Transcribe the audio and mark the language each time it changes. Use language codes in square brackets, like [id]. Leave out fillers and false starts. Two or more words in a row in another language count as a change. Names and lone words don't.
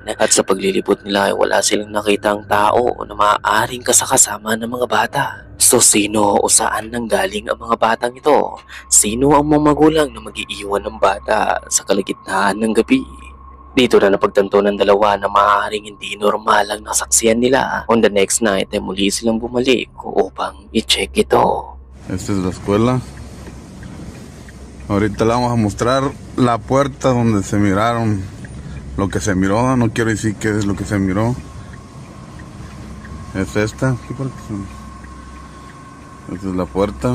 [tl] At sa paglilibot nila ay wala silang nakitang tao na maaaring kasakasama ng mga bata. So sino o saan nanggaling ang mga batang ito? Sino ang mga magulang na mag-iiwan ng bata sa kalagitnaan ng gabi? Dito na napagtanto ng dalawa na maaaring hindi normal ang nasaksiyan nila. [en] On the next night [tl] ay muli silang bumalik upang i-check ito. [es] Esta es la escuela. Ahorita le vamos a mostrar la puerta donde se miraron lo que se miró. No quiero decir qué es lo que se miró. Es esta. Esta es la puerta.